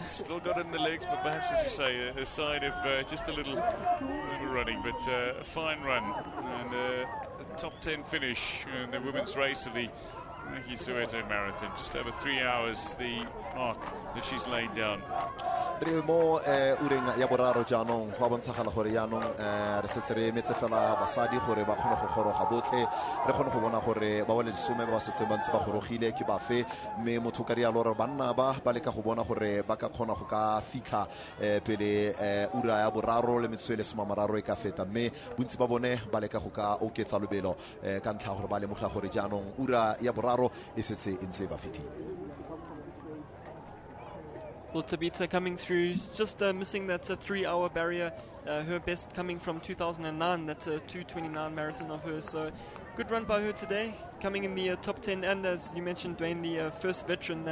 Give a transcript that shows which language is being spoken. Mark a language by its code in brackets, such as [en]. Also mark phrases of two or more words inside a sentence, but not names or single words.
[en] Still got it in the legs, but perhaps, as you say, a sign of just a little running, but a fine run and a top 10 finish in the women's race of the Nike Soweto Marathon. Just over 3 hours, the mark that she's laid down. [tn] Mo ureng ya boraro jaanong go bontshagala gore jaanong re setse re metse fela basadi gore ba kgone go goroga botlhe re kgone go bona gore ba wale disome ba setse ba ntse ba gorogile ke bafe mme motho ka rialo re banna ba leka go bona gore ba ka kgona go ka fitlha pele ura ya boraro le metswele soma mararo e ka feta mme bontsi ba bone ba leka go ka oketsa lobelo ka ntlha gore ba lemoga gore jaanong ura ya boraro e setse e ntse ba fetile. [en] Well, Tabitha coming through, just missing that 3-hour barrier. Her best coming from 2009, that's a 2:29 marathon of hers. So good run by her today, coming in the top 10. And as you mentioned, Dwayne, the first veteran.